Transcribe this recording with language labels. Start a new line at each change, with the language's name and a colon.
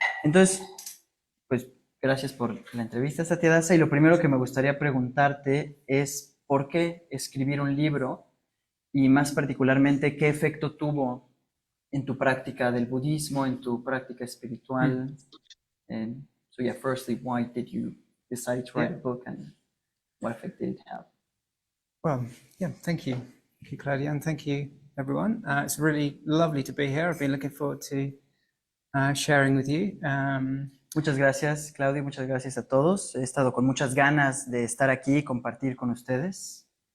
Spanish: Entonces, pues gracias por la entrevista, Satya Dasa. Y lo primero que me gustaría preguntarte es por qué escribir un libro y más particularmente qué efecto tuvo en tu práctica del budismo, en tu práctica Mm. espiritual.
English: And so yeah, firstly, why did you decide to Yeah. write a book and what effect did it have? Well, yeah. Thank you. Thank you, Claudia, and thank you, everyone. It's really lovely to be here. I've been looking forward to sharing with you.
Spanish: Muchas gracias, Claudia, muchas gracias a todos. He estado con muchas ganas de estar aquí y compartir con ustedes.